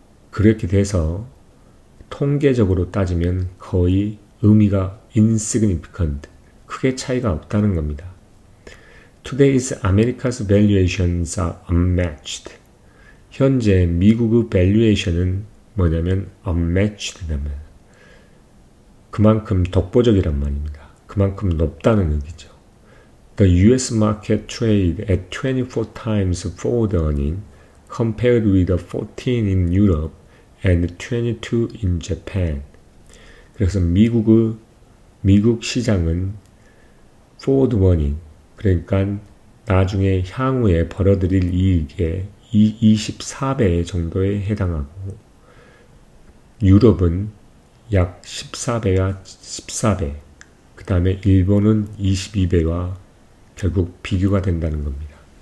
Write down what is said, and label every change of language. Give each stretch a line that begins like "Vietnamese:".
Korean: 그렇게 돼서 통계적으로 따지면 거의 의미가 insignificant, 크게 차이가 없다는 겁니다.
English: Today's America's valuations are unmatched.
Korean: 현재 미국의 밸류에이션은 뭐냐면 unmatched라면 그만큼 독보적이란 말입니다. 그만큼 높다는 얘기죠.
English: The US market trade at 24 times forward earning compared with 14 in Europe and 22 in Japan.
Korean: 그래서 미국 시장은 forward earning, 그러니까 나중에 향후에 벌어들일 이익의 24배 정도에 해당하고 유럽은 약 14배와 14배, 그 다음에 일본은 22배와 결국 비교가 된다는 겁니다.